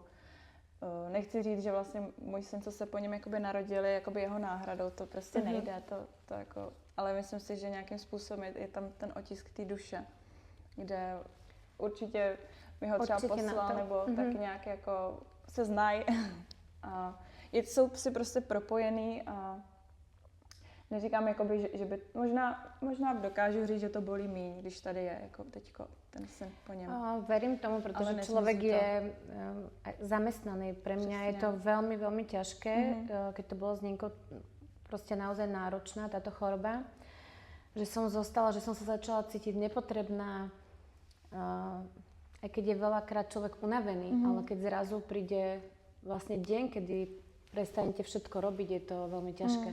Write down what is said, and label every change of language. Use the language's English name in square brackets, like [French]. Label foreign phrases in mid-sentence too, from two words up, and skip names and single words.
[Czech] Nechci říct, že vlastně můj syn, co se po něm jakoby narodil, je jakoby jeho náhradou, to prostě nejde, to jako, ale myslím si, že nějakým způsobem je tam ten otisk té duše, kde určitě mi ho třeba poslal, nebo tak nějak jako se znají a jsou si prostě propojený a neříkám, jakoby, že by, možná dokážu říct, že to bolí míň, když tady je, jako teďko, ten syn po něm. [Slovak] Verím tomu, pretože človek je zamestnaný. Pre mňa je to veľmi, veľmi ťažké, keď to bolo s Ninkou proste naozaj náročná táto choroba, že som zostala, že som sa začala cítiť nepotrebná, aj keď je veľakrát človek unavený, ale keď zrazu príde vlastne deň, kedy prestanete všetko robiť, je to veľmi ťažké.